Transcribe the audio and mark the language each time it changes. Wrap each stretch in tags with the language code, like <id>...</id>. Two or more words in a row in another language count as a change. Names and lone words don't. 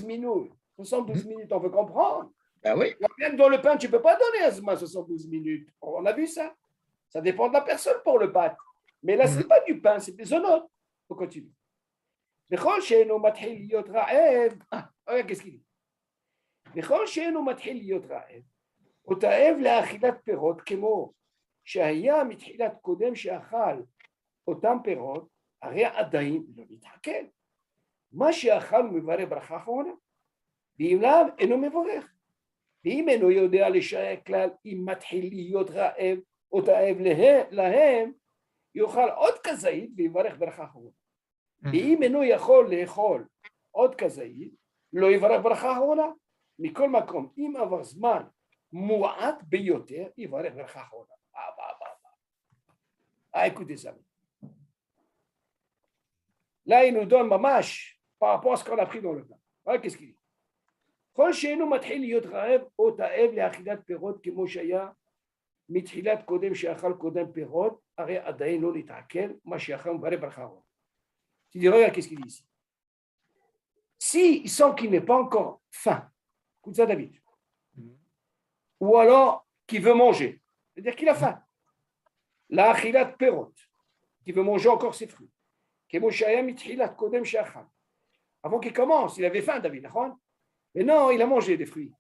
<fr>72 minutes, on veut comprendre. Ben oui. Même dans le pain, tu ne peux pas donner un zman 72 minutes. On a vu ça. Ça dépend de la personne pour le pâte. Mais là, ce n'est pas du pain, c'est des zonotes. On continue. Regarde, qu'est-ce qu'il dit?</fr> <he>ותאהב לאכילת פירות כמו שהיה מתחילת קודם שאכל אותם פירות, הרי עדיין לא מתעכל. מה שאכל הוא מברך ברכה אחרונה, ואם לאו אינו מברך. ואם אינו יודע לשער כלל אם מתחיל להיות רעב או תאהב להם, יאכל עוד כזית ויברך ברכה אחרונה. ואם אינו יכול לאכול עוד כזית, לא יברך ברכה אחרונה. מכל מקום, אם עבר זמן מועט ביותר, יברך ברכה אחרונה.</he> <fr>Écoutez ça. Là, il nous donne mamash par rapport à ce qu'on a pris dans le pain. Voilà qu'est-ce qu'il dit.</fr> <he>כל שאינו מתחיל להיות רעב או תאב לאכילת פירות כמו שהיה מתחילת קודם שאכל קודם פירות, הרי עדיין לא להתעכל מה שאכל מברך ברכה אחרונה.</he> <fr>Tu dis, regarde qu'est-ce qu'il dit ici. Si il sent qu'il n'est pas encore faim, écoute ça David, ou alors qu'il veut manger, c'est-à-dire qu'il a faim,</fr> <he>לאכילת פירות,</he> <fr>qui veut manger encore ses fruits, avant qu'il commence, il avait faim David, mais non, il a mangé des fruits.</fr>